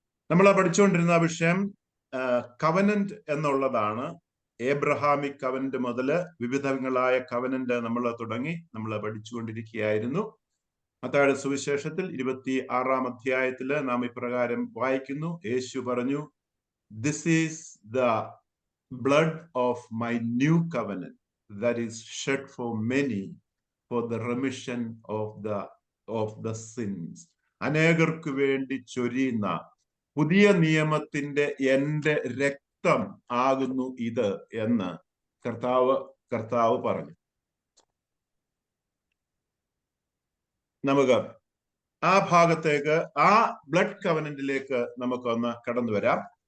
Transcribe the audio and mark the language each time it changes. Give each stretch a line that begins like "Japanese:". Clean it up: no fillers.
Malayalam: നമ്മൾ പഠിച്ചുകൊണ്ടിരുന്ന വിഷയം കവനന്റ് എന്നുള്ളതാണ്. ഏബ്രഹാമിക് കവനന്റ് മുതല് വിവിധങ്ങളായ കവനന്റ് നമ്മൾ പഠിച്ചുകൊണ്ടിരിക്കുകയായിരുന്നു. മത്തായിയുടെ സുവിശേഷത്തിൽ 26-ാം അധ്യായത്തില് നാം ഇപ്രകാരം വായിക്കുന്നു. യേശു പറഞ്ഞു,
English: "This is the blood of my new covenant that is shed for many for the remission of the sins."
Malayalam: അനേകർക്ക് വേണ്ടി ചൊരിയുന്ന പുതിയ നിയമത്തിന്റെ എന്റെ രക്തം ആകുന്നു ഇത് എന്ന് കർത്താവ് പറഞ്ഞു. നമുക്ക് ആ ഭാഗത്തേക്ക്, ആ ബ്ലഡ് കവനന്റിലേക്ക് നമുക്കൊന്ന് കടന്നു വരാം.